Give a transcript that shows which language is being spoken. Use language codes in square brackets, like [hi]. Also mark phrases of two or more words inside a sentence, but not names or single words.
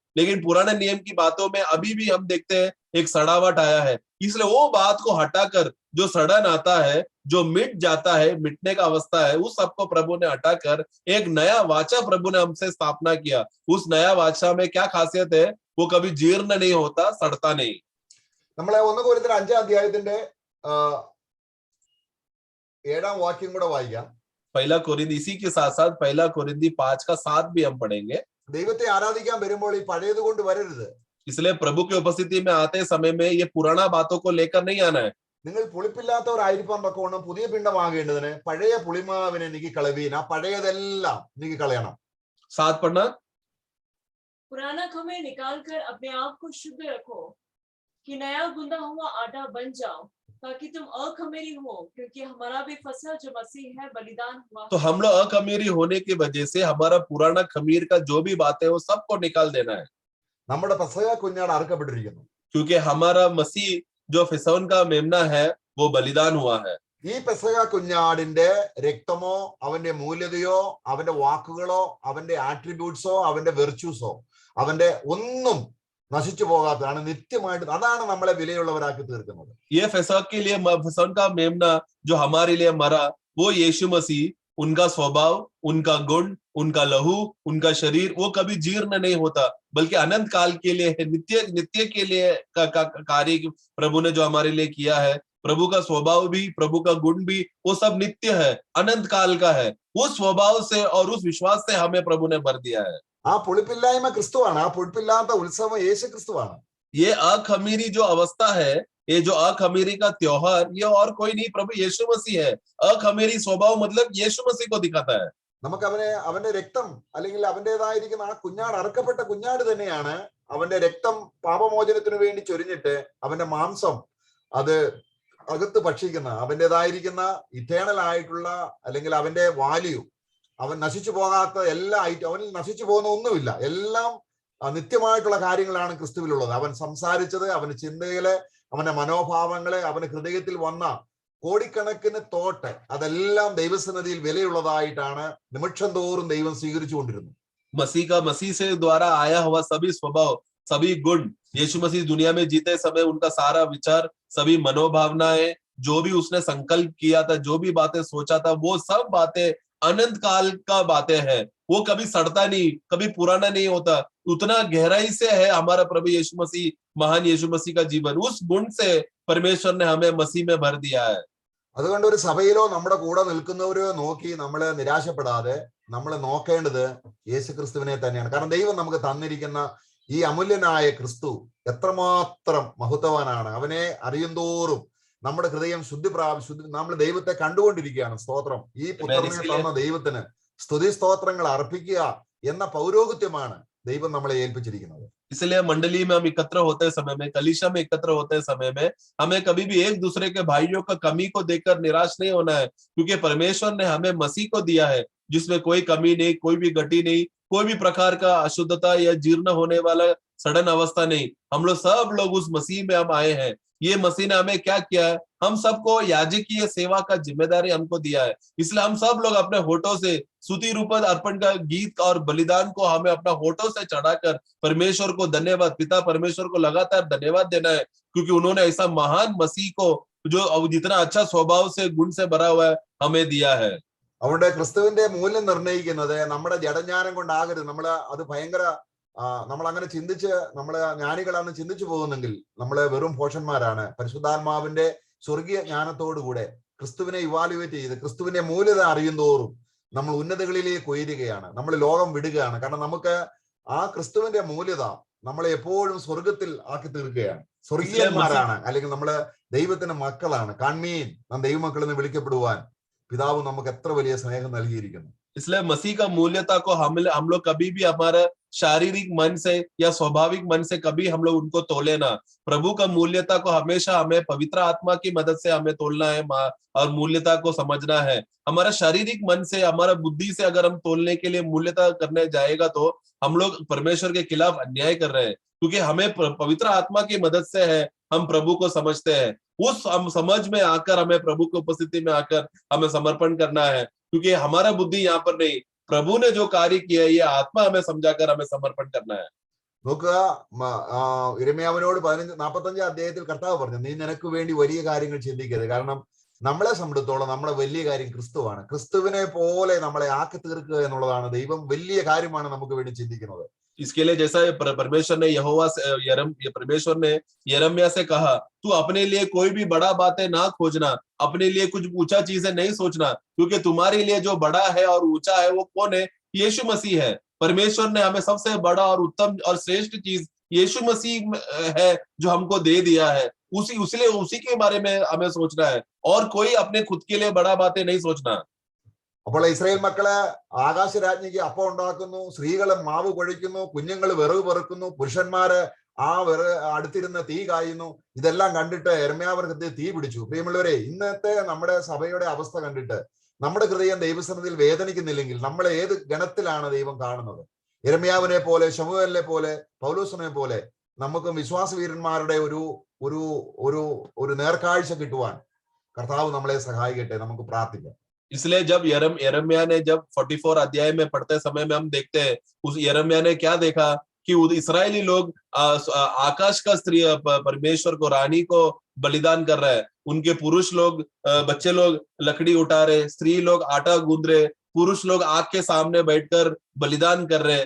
[hi] लेकिन पुराने नियम की बातों में अभी भी हम देखते हैं एक सड़ावट आया है। इसलिए वो बात को हटाकर जो सड़न आता है, जो मिट जाता है, मिटने का अवस्था है, उस सबको प्रभु ने हटाकर एक नया वाचा प्रभु ने हमसे स्थापना किया। उस नया वाचा में क्या खासियत है, वो कभी जीर्ण नहीं होता, सड़ता नहीं। [ml] നമ്മളെ 1 കൊരിന്ത്യർ 5-ാം അധ്യായത്തിന്റെ 7-ാം വാക്യം കൂടെ വായിക്കാം. [hi] पहला कोरिन्दी, इसी के साथ साथ पहला कोरिन्दी 5 का 7 भी हम पढ़ेंगे। [ml] ദൈവത്തെ ആരാധിക്കാൻ വരുമ്പോൾ ഈ പഴയത് കൊണ്ട് വരരുത്. [hi] इसलिए प्रभु की उपस्थिति में आते समय में ये पुराना बातों को लेकर नहीं आना है। [ml] നിങ്ങൾ പുളിപ്പില്ലാത്തവരായിരിക്കാൻ തക്കവണ്ണം പുതിയ പിണ്ഡമാകേണ്ടതിന് പഴയ പുളിമാവിനെ നീക്കി കളവീൻ. ആ പഴയതെല്ലാം നീക്കി കളയണം. [hi] साथ पढ़ना, पुराना खमीर निकालकर अपने आप को शुद्ध रखो कि नया गुंदा हुआ आटा बन जाओ, ताकि तुम अखमीरी हो, क्योंकि हमारा भी फसह जो मसीह है बलिदान हुआ। तो हम लोग अखमीरी होने की वजह से हमारा पुराना खमीर का जो भी बात है वो सबको निकाल देना है, [ml] നമ്മുടെ പെസഹ കുഞ്ഞാട് അറുക്കപ്പെട്ടിരിക്കുന്നു. [hi] क्योंकि हमारा मसीह जो फिसौन का मेमना है वो बलिदान हुआ है। [ml] ഈ പെസഹ കുഞ്ഞാടിന്റെ രക്തമോ അവന്റെ മൂല്യതയോ അവന്റെ വാക്കുകളോ അവന്റെ ആട്രിബ്യൂട്ട്സോ അവന്റെ വെർച്യൂസോ അവന്റെ ഒന്നും നശിച്ചു പോകാത്തതാണ്, നിത്യമായിട്ട്. അതാണ് നമ്മളെ വിലയുള്ളവരാക്കി തീർക്കുന്നത്. [hi] ये फिसौन के लिए, फिसौन का मेमना जो हमारे लिए मरा, वो यीशु मसीह, उनका स्वभाव, उनका गुण, उनका लहू, उनका शरीर, वो कभी जीर्ण नहीं होता, बल्कि अनंत काल के लिए है, नित्य के लिए का कार्य प्रभु ने जो हमारे लिए किया है। प्रभु का स्वभाव भी, प्रभु का गुण भी, वो सब नित्य है, अनंत काल का है। उस स्वभाव से और उस विश्वास से हमें प्रभु ने भर दिया है। [ml] ആ പുളിപ്പില്ലായ്മ ക്രിസ്തുവാണ്. ആ പുളിപ്പില്ലാത്ത ഉത്സവം യേശു ക്രിസ്തുവാണ്. [hi] ये अखमीरी जो अवस्था है, ये जो अखमीरी का त्योहार, ये और कोई नहीं, प्रभु यीशु मसीह है। अखमीरी स्वभाव मतलब यीशु मसीह को दिखाता है। [ml] നമുക്ക് അവന്റെ രക്തം അല്ലെങ്കിൽ അവന്റേതായിരിക്കുന്ന ആ കുഞ്ഞാട്, അറുക്കപ്പെട്ട കുഞ്ഞാട് തന്നെയാണ്. അവന്റെ രക്തം പാപമോചനത്തിന് വേണ്ടി ചൊരിഞ്ഞിട്ട് അവന്റെ മാംസം അത് അകത്ത് ഭക്ഷിക്കുന്ന, അവന്റേതായിരിക്കുന്ന ഇറ്റേണൽ ആയിട്ടുള്ള അല്ലെങ്കിൽ അവന്റെ വാല്യൂ, അവൻ നശിച്ചു പോകാത്ത എല്ലാ അവനിൽ നശിച്ചു പോകുന്ന ഒന്നുമില്ല. എല്ലാം നിത്യമായിട്ടുള്ള കാര്യങ്ങളാണ് ക്രിസ്തുവിലുള്ളത്. അവൻ സംസാരിച്ചത്, അവന്റെ ചിന്തകള്, അവന്റെ മനോഭാവങ്ങള്, അവന്റെ ഹൃദയത്തിൽ വന്ന കോടിക്കണക്കിന് തോട്ട്, അതെല്ലാം ദൈവസന്നിധിയിൽ വിലയുള്ളതായിട്ടാണ് നിമിഷം തോറും ദൈവം സ്വീകരിച്ചുകൊണ്ടിരുന്നു. [hi] मसीह का, मसीह से द्वारा आया हुआ सभी स्वभाव, सभी गुण, यीशु मसीह दुनिया में जीते समय उनका सारा विचार, सभी मनोभावनाएं, जो भी उसने संकल्प किया था, जो भी बातें सोचा था, वो सब बातें अनंत काल का बातें हैं। वो कभी सड़ता नहीं, कभी पुराना नहीं होता। उतना गहराई से है हमारा प्रभु यीशु मसीह, महान यीशु मसीह का जीवन। उस गुण से परमेश्वर ने हमें मसीह में भर दिया है। [ml] അതുകൊണ്ട് ഒരു സഭയിലോ നമ്മുടെ കൂടെ നിൽക്കുന്നവരോ നോക്കി നമ്മൾ നിരാശപ്പെടാതെ നമ്മൾ നോക്കേണ്ടത് യേശു ക്രിസ്തുവിനെ തന്നെയാണ്. കാരണം ദൈവം നമുക്ക് തന്നിരിക്കുന്ന ഈ അമൂല്യനായ ക്രിസ്തു എത്രമാത്രം മഹത്വവാനാണ്. അവനെ അറിയുന്തോറും നമ്മുടെ ഹൃദയം ശുദ്ധി നമ്മൾ ദൈവത്തെ കണ്ടുകൊണ്ടിരിക്കുകയാണ്. സ്തോത്രം. ഈ പുത്രനെ തന്ന ദൈവത്തിന് സ്തുതി സ്തോത്രങ്ങൾ അർപ്പിക്കുക എന്ന പൗരോഹിത്യമാണ് ദൈവം നമ്മളെ ഏൽപ്പിച്ചിരിക്കുന്നത്. [hi] इसलिए मंडली में हम एकत्र होते समय में, कलीसिया में एकत्र होते समय में, हमें कभी भी एक दूसरे के भाइयों का कमी को देखकर निराश नहीं होना है, क्योंकि परमेश्वर ने हमें मसीह को दिया है जिसमें कोई कमी नहीं, कोई भी गति नहीं, कोई भी प्रकार का अशुद्धता या जीर्ण होने वाला सड़न अवस्था नहीं। हम लोग सब लोग उस मसीह में हम आए हैं। ये मसीह ने हमें क्या किया है, हम सबको याजकीय सेवा का जिम्मेदारी हमको दिया है। इसलिए हम सब लोग अपने होठों से स्तुति रूपक अर्पण का गीत और बलिदान को हमें अपना होठों से चढ़ाकर परमेश्वर को धन्यवाद, पिता परमेश्वर को लगातार धन्यवाद देना है, क्योंकि उन्होंने ऐसा महान मसीह को, जो जितना अच्छा स्वभाव से, गुण से भरा हुआ है, हमें दिया है। [ml] അവിടെ ക്രിസ്തുവിന്റെ മൂല്യം നിർണ്ണയിക്കുന്നത് നമ്മുടെ ജഡജ്ഞാനം കൊണ്ടാകരുത്. നമ്മൾ അത് ഭയങ്കര നമ്മൾ അങ്ങനെ ചിന്തിച്ച് നമ്മള് ജ്ഞാനികളാണ് ചിന്തിച്ചു പോകുന്നെങ്കിൽ നമ്മള് വെറും ഭോഷന്മാരാണ്. പരിശുദ്ധാത്മാവിന്റെ സ്വർഗീയ ജ്ഞാനത്തോടുകൂടെ ക്രിസ്തുവിനെ ഇവാലുവേറ്റ് ചെയ്ത് ക്രിസ്തുവിന്റെ മൂല്യത അറിയുന്തോറും നമ്മൾ ഉന്നതകളിലേക്ക് ഉയരുകയാണ്, നമ്മൾ ലോകം വിടുകയാണ്. കാരണം നമുക്ക് ആ ക്രിസ്തുവിന്റെ മൂല്യത നമ്മളെ എപ്പോഴും സ്വർഗത്തിൽ ആക്കി തീർക്കുകയാണ്. സ്വർഗീയന്മാരാണ്, അല്ലെങ്കിൽ നമ്മള് ദൈവത്തിന്റെ മക്കളാണ്. കാൺമീൻ, നാം ദൈവമക്കൾ എന്ന് വിളിക്കപ്പെടുവാൻ പിതാവ് നമുക്ക് എത്ര വലിയ സ്നേഹം നൽകിയിരിക്കുന്നു. [hi] इसलिए मसीह का मूल्यता को हम लोग कभी भी हमारे शारीरिक मन से या स्वाभाविक मन से कभी हम लोग उनको तोले ना। प्रभु का मूल्यता को हमेशा हमें पवित्र आत्मा की मदद से हमें तोलना है और मूल्यता को समझना है। हमारा शारीरिक मन से, हमारा बुद्धि से अगर हम तोलने के लिए मूल्यता करने जाएगा तो हम लोग परमेश्वर के खिलाफ अन्याय कर रहे हैं, क्योंकि हमें पवित्र आत्मा की मदद से है हम प्रभु को समझते हैं। उस हम समझ में आकर हमें प्रभु की उपस्थिति में आकर हमें समर्पण करना है, क्योंकि हमारा बुद्धि यहाँ पर नहीं, प्रभु ने जो कार्य किया है ये आत्मा हमें समझाकर हमें समर्पण करना है। [ml] നോക്കുക, യിരെമ്യാവിനോട് 45 അധ്യായത്തിൽ കർത്താവ് പറഞ്ഞു, നീ നിനക്ക് വേണ്ടി വലിയ കാര്യങ്ങൾ ചിന്തിക്കരുത്. കാരണം നമ്മളെ സംബന്ധിച്ചോളം നമ്മുടെ വലിയ കാര്യം ക്രിസ്തുവാണ്. ക്രിസ്തുവിനെ പോലെ നമ്മളെ ആക്കി തീർക്കുക എന്നുള്ളതാണ് ദൈവം വലിയ കാര്യമാണ് നമുക്ക് വേണ്ടി ചിന്തിക്കുന്നത്. [hi] इसके लिए जैसा परमेश्वर ने परमेश्वर ने यिर्मयाह से कहा, तू अपने लिए कोई भी बड़ा बातें ना खोजना, अपने लिए कुछ ऊंचा चीजें नहीं सोचना, क्योंकि तुम्हारे लिए जो बड़ा है और ऊंचा है वो कौन है? यीशु मसीह है। परमेश्वर ने हमें सबसे बड़ा और उत्तम और श्रेष्ठ चीज यीशु मसीह है जो हमको दे दिया है। उसी के बारे में हमें सोचना है, और कोई अपने खुद के लिए बड़ा बातें नहीं सोचना। [ml] അപ്പോൾ ഇസ്രായേൽ മക്കള് ആകാശരാജ്ഞിക്ക് അപ്പം ഉണ്ടാക്കുന്നു, സ്ത്രീകള് മാവ് കുഴയ്ക്കുന്നു, കുഞ്ഞുങ്ങൾ വിറക് പെറുക്കുന്നു, പുരുഷന്മാര് ആ അടുത്തിരുന്ന് തീ കായുന്നു. ഇതെല്ലാം കണ്ടിട്ട് യിരെമ്യാവ് ഹൃദയത്തിൽ തീ പിടിച്ചു. പ്രിയമുള്ളവരെ, ഇന്നത്തെ നമ്മുടെ സഭയുടെ അവസ്ഥ കണ്ടിട്ട് നമ്മുടെ ഹൃദയം ദൈവസന്നിധിയിൽ വേദനിക്കുന്നില്ലെങ്കിൽ നമ്മൾ ഏത് ഗണത്തിലാണ് ദൈവം കാണുന്നത്? യിരെമ്യാവിനെ പോലെ, ശമൂവേലിനെ പോലെ, പൗലോസിനെ പോലെ നമുക്ക് വിശ്വാസവീരന്മാരുടെ ഒരു നേർക്കാഴ്ച കിട്ടുവാൻ കർത്താവ് നമ്മളെ സഹായിക്കട്ടെ. നമുക്ക് പ്രാർത്ഥിക്കാം. [hi] इसलिए जब यिर्मयाह ने जब 44 अध्याय में पढ़ते समय में हम देखते हैं, उस यिर्मयाह ने क्या देखा कि इस्राएली लोग आकाश का स्त्री परमेश्वर को, रानी को बलिदान कर रहे हैं। उनके पुरुष लोग, बच्चे लोग लकड़ी उठा रहे, स्त्री लोग आटा गूंद रहे, पुरुष लोग आग के सामने बैठकर बलिदान कर रहे हैं।